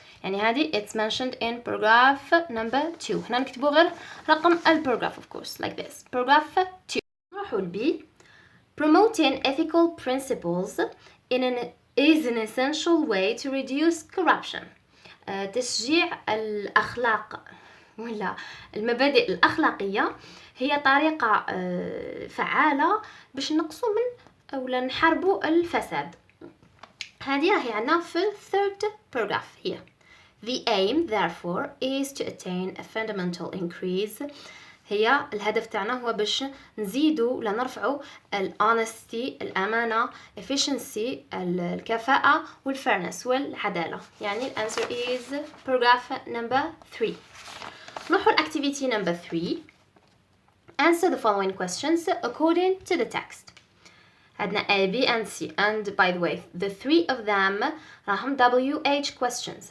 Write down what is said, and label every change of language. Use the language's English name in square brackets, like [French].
[Arabic] يعني هذه [English] it's mentioned in paragraph number 2. [Arabic] هنا نكتبوا غير رقم [English] paragraph of course like this. Paragraph 2. [Arabic] نروحوا ل [English] B. Promoting ethical principles is an essential way to reduce corruption. [Arabic] تشجيع الأخلاق ولا المبادئ الأخلاقية هي طريقة فعالة باش نقصوا من أو نحاربوا الفساد. هذه راهي عندنا في [English] third paragraph here. The aim therefore is to attain a fundamental increase. [Arabic] هي الهدف تاعنا هو باش نزيدوا ولا نرفعوا honesty الأمانة efficiency الكفاءة والfairness والعدالة. يعني [English] answer is paragraph number 3. [Arabic] نروحوا [English] activity number 3. Answer the following questions according to the text. [Arabic] عندنا [English] A, B and C, and by the way the three of them [Arabic] راهم [English] WH questions.